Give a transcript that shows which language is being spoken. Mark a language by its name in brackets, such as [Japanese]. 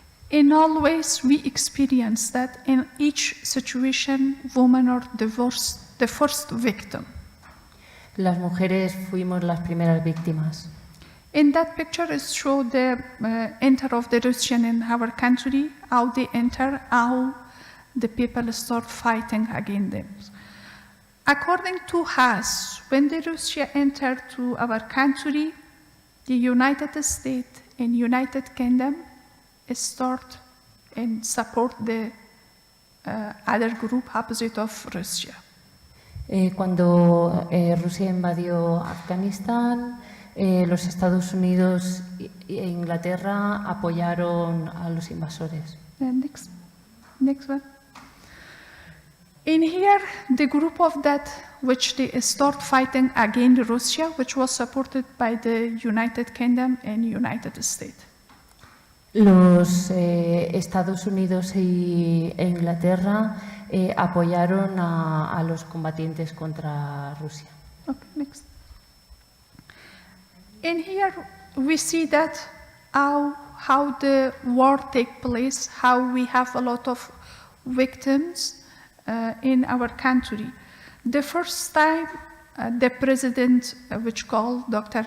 [English] In all ways, we experience that in each situation, women are the first victim. [Spanish] Las mujeres fuimos las primeras víctimas. [English] In that picture, it shows the enter of the Russian in our country, how they enter, how the people start fighting against them. According to us, when the Russia entered to our country, the United States and United Kingdom start and support the other group opposite of Russia. [Spanish] Cuando Rusia invadió Afganistán, los Estados Unidos e Inglaterra apoyaron a los invasores. [English] Next one. In here, the group of that which they start fighting against Russia, which was supported by the United Kingdom and United States. [Spanish] Los Estados Unidos e Inglaterra apoyaron a los combatientes contra Rusia. [English] Okay, next. In here, we see that how the war take place, how we have a lot of victims in our country. The first time, the president, which called Dr.